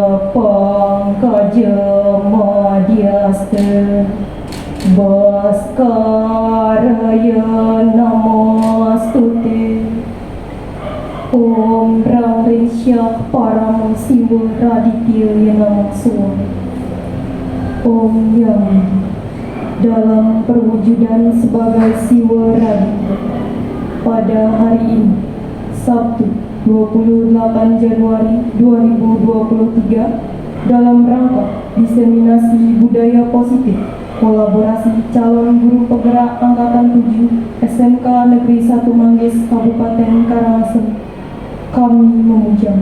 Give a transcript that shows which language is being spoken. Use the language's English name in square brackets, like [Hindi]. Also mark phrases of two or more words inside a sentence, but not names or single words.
[Sanskrit] pangkajamadiaste Baskaraya Namastute Om Rangresya Param Siwa Raditya Namaksua Om [Indonesian] Yang dalam perwujudan sebagai Siwa Raditya pada hari ini Sabtu 28 Januari 2023 dalam rangka diseminasi budaya positif kolaborasi calon guru penggerak Angkatan 7 SMK Negeri 1 Manggis Kabupaten Karangasem kami memuja.